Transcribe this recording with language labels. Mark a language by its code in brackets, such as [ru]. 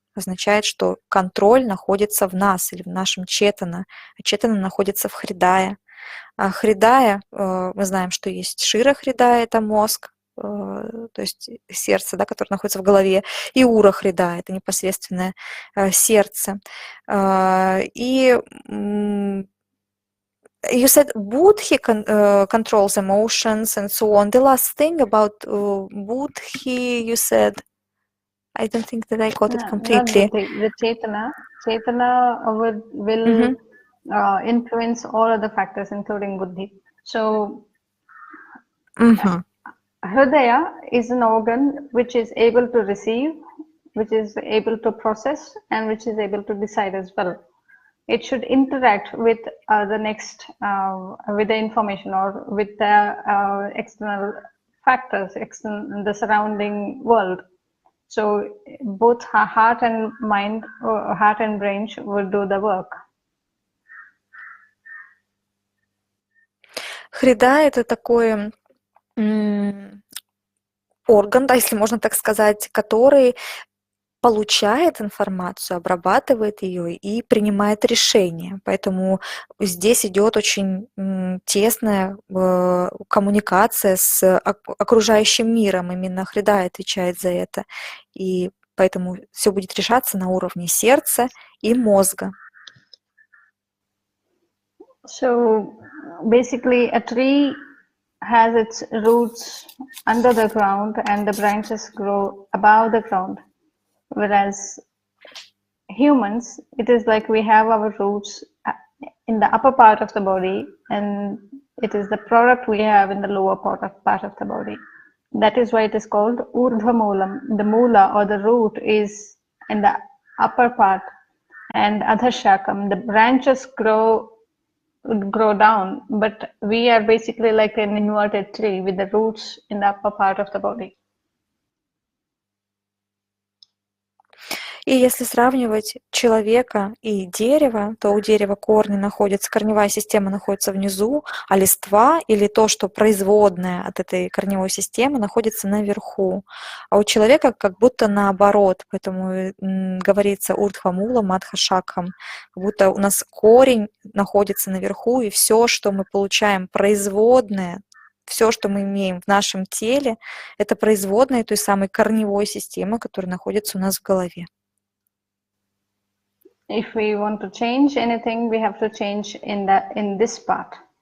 [ru] Означает, что контроль находится в нас или в нашем четана, а четана находится в хридае. А хридая, мы знаем, что есть шира хридая, это мозг, то есть сердце, да, которое находится в голове, и ура хридая, это непосредственное сердце. И [en] you said Buddhi controls emotions and so on. The last thing about Buddhi, you said, I don't think that I got it completely. The Chetana will influence all other factors, including Buddhi. So, Hridaya is an organ which is able to receive, which is able to process, and which is able to decide as well. It should interact with the next, with the information or with the external factors, the surrounding world. So both heart and mind, heart and brain will do the work. [ru] Хрида – это такой орган, да, если можно так сказать, который получает информацию, обрабатывает ее и принимает решения. Поэтому здесь идет очень тесная коммуникация с окружающим миром. Именно Хридай отвечает за это. И поэтому все будет решаться на уровне сердца и мозга. [en] So basically, a tree has its roots under the ground and the branches grow above the ground. Whereas humans, it is like we have our roots in the upper part of the body, and it is the product we have in the lower part of the body. That is why it is called urdhva moolam. The moola or the root is in the upper part, and adhashakam, the branches grow down, but we are basically like an inverted tree with the roots in the upper part of the body. [ru] И если сравнивать человека и дерево, то у дерева корни находятся, корневая система находится внизу, а листва или то, что производное от этой корневой системы, находится наверху. А у человека как будто наоборот, поэтому говорится урдхвамула мадхашакхам, как будто у нас корень находится наверху, и все, что мы получаем производное, все, что мы имеем в нашем теле, это производное той самой корневой системы, которая находится у нас в голове. [en] If we want to change anything, we have to change in this part.